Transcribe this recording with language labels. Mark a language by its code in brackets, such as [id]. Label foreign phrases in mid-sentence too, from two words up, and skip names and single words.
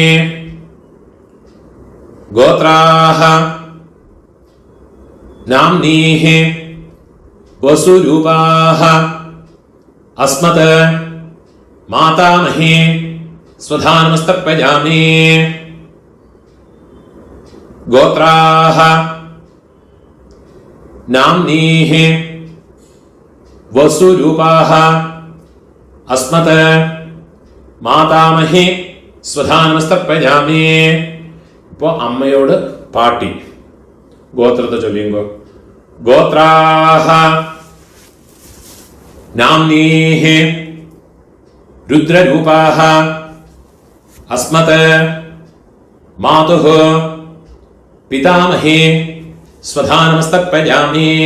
[sa] ഗോത്രാഹ നാംനീഃ വസുരൂപാഃ അസ്മത് മാതാമഹി സ്വധാനമസ്തർപ്പയാമി. गोत्राः नाम्नीः वसुरूपाः अस्मत् मातामही स्वधा नमस्तर्पयामि. [ml] ഇപ്പോൾ അമ്മയോട് പാട്ടി ഗോത്രത്തെ ചൊല്ലിയുമ്പോ [sa] ഗോത്രാഹ നാംനീഃ രുദ്രരൂപാഹ അസ്മത് മാതുഃ പിതാമഹേ സ്വധാ നമസ്തർപ്പയാമി.